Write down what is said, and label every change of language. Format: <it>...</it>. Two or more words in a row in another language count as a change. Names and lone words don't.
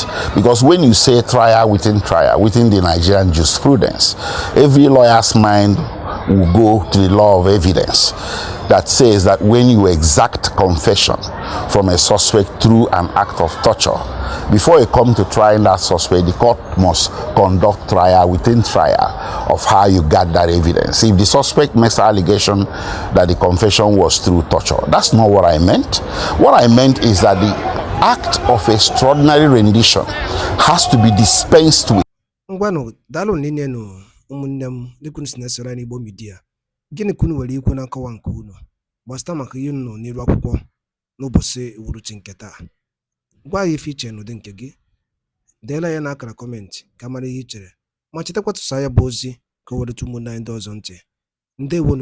<en>Because when you say trial within the Nigerian jurisprudence, every lawyer's mind will go to the law of evidence that says that when you exact confession from a suspect through an act of torture, before you come to trying that suspect, the court must conduct trial within trial of how you got that evidence. If the suspect makes an allegation that the confession was through torture, that's not what I meant. What I meant is that the act of extraordinary rendition has to be dispensed with.</en> <ig>Ngwano dalo ninenu umunnem dikun sinesera ni Igbo media. Gịnị kunu nwere ikwu na nkọwa nke unu gbasata maka ihe unu n'iru akwụkwọ n'ụbọchị uhuruchi nke taa? Gwa anyị ife iche n'ụdị nke gị, deela ya n'akara kọmentị ka mara ihe i chere, ma chetakwa tụsa ya bụ ozi ka o weretu ụmụnne anyị ndị ọzọ ntị.</ig>